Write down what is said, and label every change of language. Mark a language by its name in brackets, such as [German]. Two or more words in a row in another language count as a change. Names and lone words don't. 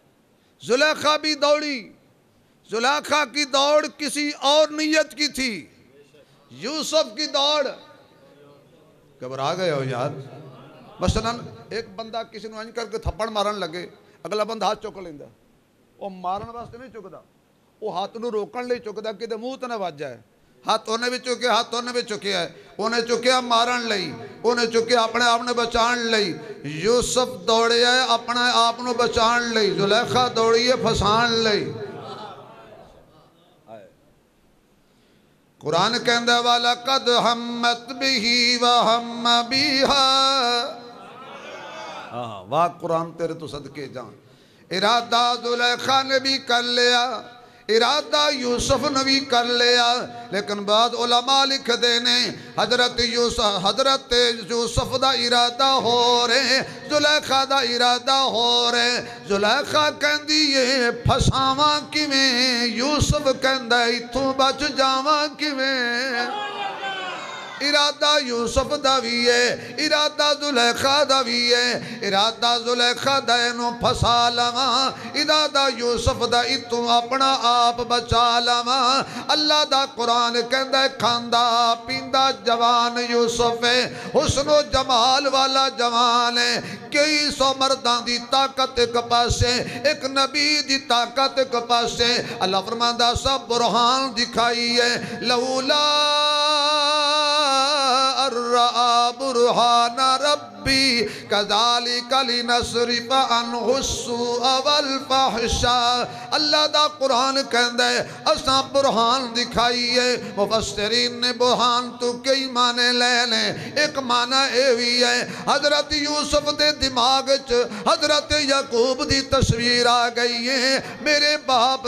[Urdu] زلیخا بھی دوڑی زلیخا کی دوڑ کسی اور نیت کی تھی یوسف کی دوڑ گھبرا گئے ہو یار مثلا ایک بندہ [Punjabi] کسی نے انج کر کے تھپڑ مارن لگے اگلا بندہ ہاتھ چک لیندہ وہ مارن واسطے نہیں چکدا وہ ہاتھ نو روکن لئی چکدا کہ منہ تے نہ وج جائے ہاتھ انہیں بھی چکیا ہاتھ انہیں بھی چکیا ہے انہیں چکیا مارن لئی انہیں چکیا اپنے آپ نے بچان لئی یوسف دوڑے ہے اپنے آپ نے بچان لئی زلیخا دوڑی ہے پھسان لئی قرآن کہندہ [Arabic] وَلَقَدْ ہَمَّتْ بِهِ وَهَمَّ بِهَا [Punjabi] واہ قرآن تیرے تو صدقے جان ارادہ زلیخا نے بھی کر لیا ارادہ یوسف نے بھی کر لیا لیکن بعد علماء لکھ دینے حضرت یوسف دا ارادہ ہو رہے زلیخا دا ارادہ ہو رہے زلیخا کہندی یہ پھساواں کیویں یوسف کہندہ ایتھوں بچ جاواں کیویں ارادہ یوسف دا بھی ہے ارادہ زلیخا دا بھی ہے ارادہ زلیخا دا انو پھسا لواں ارادہ یوسف دا اتوں اپنا آپ بچا لواں اللہ دا قرآن کہندہ ہے کھاندہ پیندہ جوان یوسف ہے حسن و جمال والا جوان ہے کئی سو مردان دی طاقت ایک پاسے ایک نبی دی طاقت ایک پاسے اللہ فرماندہ سب برہان دکھائی ہے لولا [Arabic] الرَّآ برہان ربی کذالک لنصرف عنہ السوء والفحشاء [Punjabi] اللہ دا قرآن کہندہ ہے اساں برہان دکھائی ہے مفسرین نے برہان تو کئی معنی لے لیں ایک معنی ایوی ہے حضرت یوسف دے دماغ حضرت یعقوب دی تصویر آ گئی ہے [Urdu] میرے باپ